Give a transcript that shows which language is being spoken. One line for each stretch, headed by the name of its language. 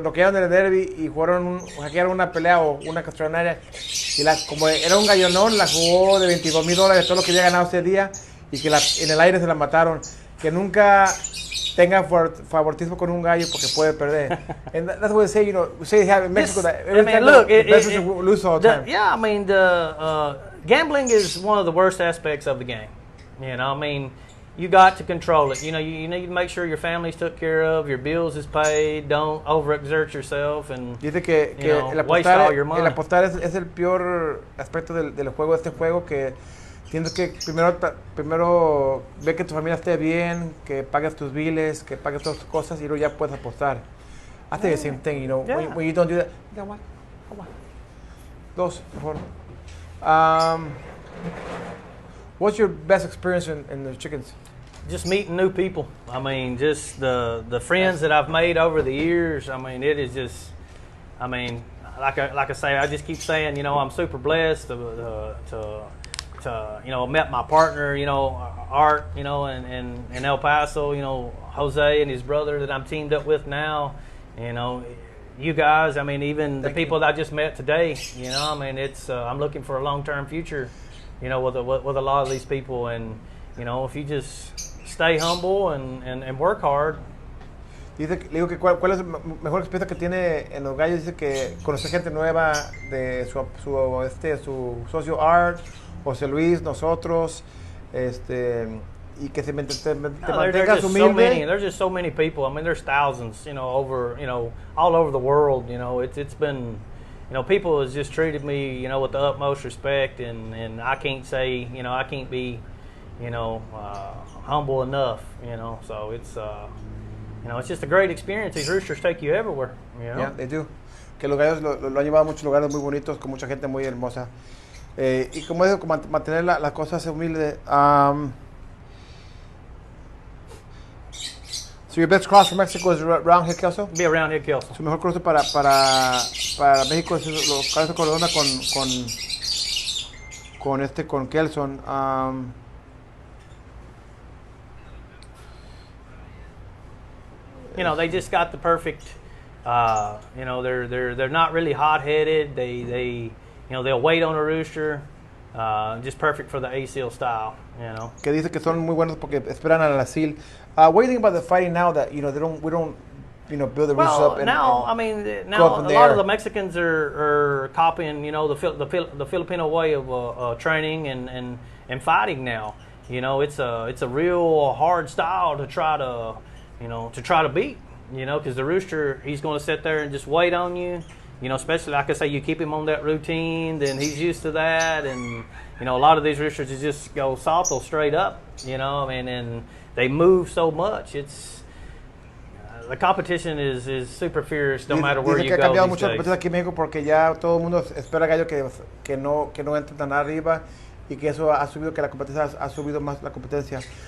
Spanish: lo quedaron en el derby y hackearon una pelea o una castronaria y como era un gallonón, la jugó de $22,000, todo lo que había ganado ese día, y que en el aire se la mataron. Que nunca tenga favoritismo con un gallo porque puede perder.
English: And that's what they say, you know, we say in Mexico that every time look, the best will lose all the time. Yeah, I mean, gambling is one of the worst aspects of the game. You know, I mean, you got to control it. You know, you need to make sure your family's took care of, your bills is paid, don't overexert yourself, and
Spanish: Dice que
English: waste all your money.
Spanish: el apostar es el peor aspecto del juego, de este juego, que tienes que primero ver que tu familia esté bien, que pagues tus biles, que pagues todas tus cosas y luego ya puedes apostar.
English: I think the same thing, you know, Yeah. when you don't do that. You got one?
Spanish: Dos, por favor.
English: What's your best experience in the chickens? Just meeting new people. I mean, just the friends that I've made over the years. I mean, it is just. I mean, like I say, I just keep saying, you know, I'm super blessed to met my partner, you know, Art, you know, in El Paso, you know, Jose and his brother that I'm teamed up with now, you know, you guys. I mean, even the people that I just met today. You know, I mean, it's I'm looking for a long-term future, you know, with a lot of these people, and you know, if you just stay humble and work hard.
Spanish: Le digo que cuál es la mejor experiencia que tiene en los gallos. Dice que conocer gente nueva, de su socio Art, José Luis, nosotros, y que te mantengas humilde.
English: There's just so many people. I mean, there's thousands, you know, all over the world. You know, it's been, you know, people has just treated me, you know, with the utmost respect, and I can't say, you know, I can't be, you know, humble enough, you know. So it's, you know, it's just a great experience. These roosters take you everywhere, you know. Yeah, they do.
Spanish: Que los gallos lo han llevado a muchos lugares muy bonitos, con mucha gente muy hermosa. Y como digo, mantener las cosas humildes.
English: So your best cross for Mexico is round-head kelso? Be a round-head kelso.
Spanish: Su mejor cruce para México es los cabezas corredona con Kelson.
English: You know, they just got the perfect. You know, they're not really hot-headed. They you know, they'll wait on a rooster. Just perfect for the ASIL style. You know.
Spanish: Que dice que son muy buenos porque esperan al asil.
English: What do you think about the fighting now that, you know, we don't you know, build the roosters up? Well, now I mean, now a lot of the Mexicans are copying, you know, the Filipino way of training and fighting now. You know, it's a real hard style to try to beat. You know, because the rooster, he's going to sit there and just wait on you. You know, especially like I say, you keep him on that routine, then he's used to that. And you know, a lot of these roosters just go salto straight up. You know, I mean, and they move so much. It's the competition is super fierce, no matter where you go.
Spanish: Dice que ha cambiado mucho la competencia aquí en México porque ya todo el mundo espera gallo que no entre tan arriba, y que eso ha subido, que la competencia ha subido más la competencia.